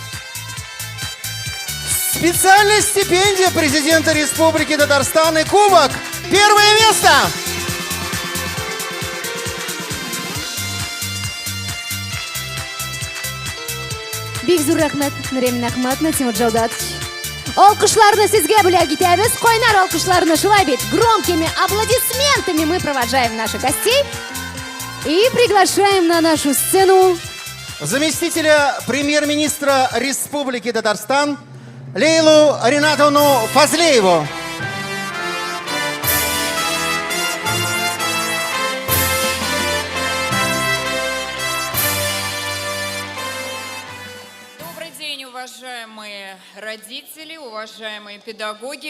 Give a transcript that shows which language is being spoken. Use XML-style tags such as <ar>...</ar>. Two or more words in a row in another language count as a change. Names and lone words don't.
<ru>Специальная стипендия президента Республики Татарстан и кубок. 1-е место.</ru> <tt>Бик зур рахмат Нуремин Ахматовна, Тимур Джавдатович. Алкышларны сезге бүләк итәбез. Койнар алкышларны шулай бит</tt> <ru>громкими аплодисментами мы провожаем наших гостей и приглашаем на нашу сцену заместителя премьер-министра Республики Татарстан Лейлу Ринатовну Фазлееву. Добрый день, уважаемые родители, уважаемые педагоги.</ru>